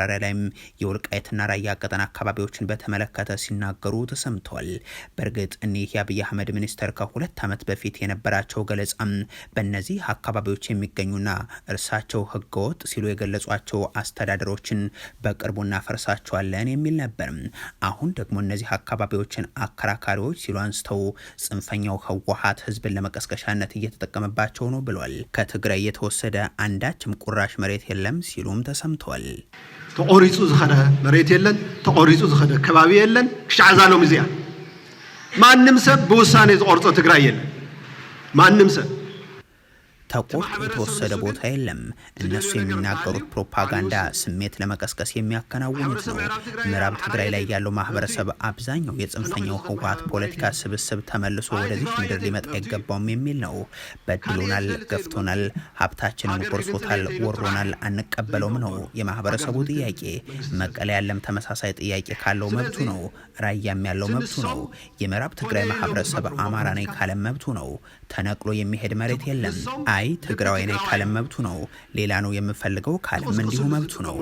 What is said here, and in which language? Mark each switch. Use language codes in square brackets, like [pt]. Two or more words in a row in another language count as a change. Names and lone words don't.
[am] ላይም የወልቃይትና ራያ ቀጠና አካባቢዎችን በተመለከተ ሲናገሩ ተሰምተዋል። በእርግጥ እኒህ የአብይ አህመድ ሚኒስተር ከ2 ዓመት በፊት የነበራቸው ገለጻም በእነዚህ አካባቢዎች የሚገኙና እርሳቸው ህገወጥ ሲሉ የገለጿቸው አስተዳደሮችን በቅርቡ እናፈርሳቸዋለን የሚል ነበር። አሁን ደግሞ እነዚህ አካባቢዎችን አከራካሪዎች ሲሉ አንስተው ጽንፈኛው ህወሓት ህዝብን ለመቀስቀሻነት እየተጠቀመባቸው ነው ብሏል። ከትግራይ የተወሰደ አንዳችም ቁራሽ መሬት የለም ሲሉም ተሰምተዋል። [ti] ተቆሪጹ ዝኸደ መሬት የለን፣ ተቆሪጹ ዝኸደ ከባቢ የለን። ክሻዕዛሎም እዚያ ማንም ሰብ በውሳኔ ዝቆርጾ ትግራይ የለን። ማንም ሰብ [am] ተቆርጦ የተወሰደ ቦታ የለም። እነሱ የሚናገሩት ፕሮፓጋንዳ ስሜት ለመቀስቀስ የሚያከናውኑት ነው። ምዕራብ ትግራይ ላይ ያለው ማህበረሰብ አብዛኛው የጽንፈኛው ህወሓት ፖለቲካ ስብስብ ተመልሶ ወደዚህ ምድር ሊመጣ አይገባውም የሚል ነው። በድሎናል፣ ገፍቶናል፣ ሀብታችንን ቆርሶታል፣ ወሮናል፣ አንቀበለውም ነው የማህበረሰቡ ጥያቄ። መቀሌ ያለም ተመሳሳይ ጥያቄ ካለው መብቱ ነው። ራያም ያለው መብቱ ነው። የምዕራብ ትግራይ ማህበረሰብ አማራ ነኝ ካለም መብቱ ነው። ተነቅሎ የሚሄድ መሬት የለም። አይ ትግራዋይ ነኝ ካለም መብቱ ነው። ሌላ ነው የምፈልገው ካለም እንዲሁ መብቱ ነው።